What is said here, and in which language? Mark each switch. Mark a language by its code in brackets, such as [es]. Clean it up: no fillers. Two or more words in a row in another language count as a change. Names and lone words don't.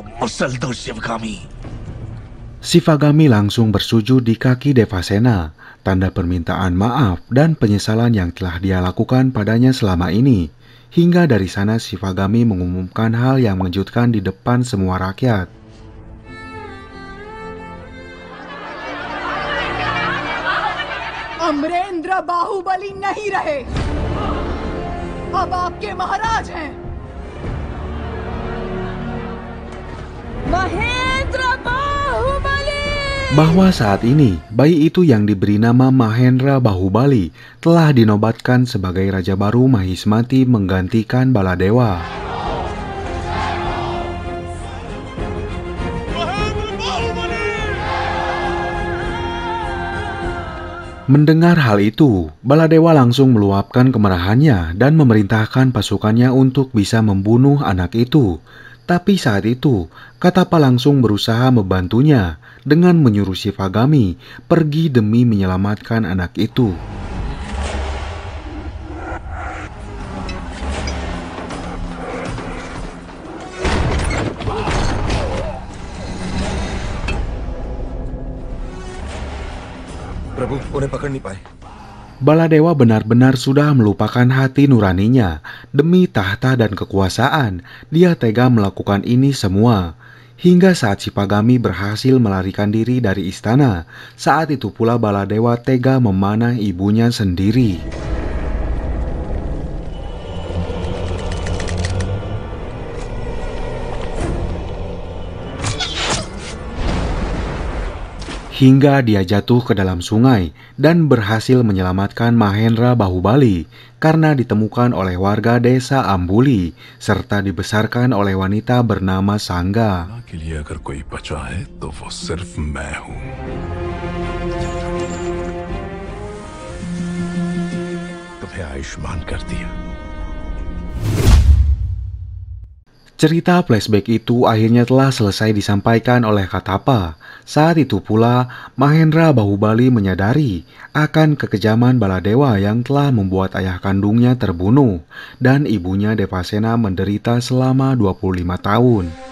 [id] Shivagami langsung bersujud di kaki Devasena, tanda permintaan maaf dan penyesalan yang telah dia lakukan padanya selama ini. Hingga dari sana Shivagami mengumumkan hal yang mengejutkan di depan semua rakyat. [hi] अमरेंद्र बाहुबली नहीं रहे, अब आपके महाराज हैं। महेंद्र बाहुबली। [id] Bahwa saat ini bayi itu yang diberi nama Mahendra Bahubali telah dinobatkan sebagai raja baru Mahismati menggantikan Baladewa. Mendengar hal itu, Baladewa langsung meluapkan kemarahannya dan memerintahkan pasukannya untuk bisa membunuh anak itu. Tapi saat itu, Katapa langsung berusaha membantunya dengan menyuruh Shivagami pergi demi menyelamatkan anak itu. [hi] प्रभु, उन्हें पकड़ नहीं पाए। [id] Baladewa benar-benar sudah melupakan hati nuraninya. Demi tahta dan kekuasaan, dia tega melakukan ini semua. Hingga saat Shivagami berhasil melarikan diri dari istana, saat itu pula Baladewa tega memanah ibunya sendiri. Hingga dia jatuh ke dalam sungai dan berhasil menyelamatkan Mahendra Bahubali karena ditemukan oleh warga desa Ambuli serta dibesarkan oleh wanita bernama Sangga. [hi] के लिए अगर कोई बचा है तो वो सिर्फ मैं हूँ। तुम्हें आयुष्मान कर दिया। [id] Cerita flashback itu akhirnya telah selesai disampaikan oleh Katapa. Saat itu pula, Mahendra Bahubali menyadari akan kekejaman Baladewa yang telah membuat ayah kandungnya terbunuh dan ibunya Devasena menderita selama 25 tahun.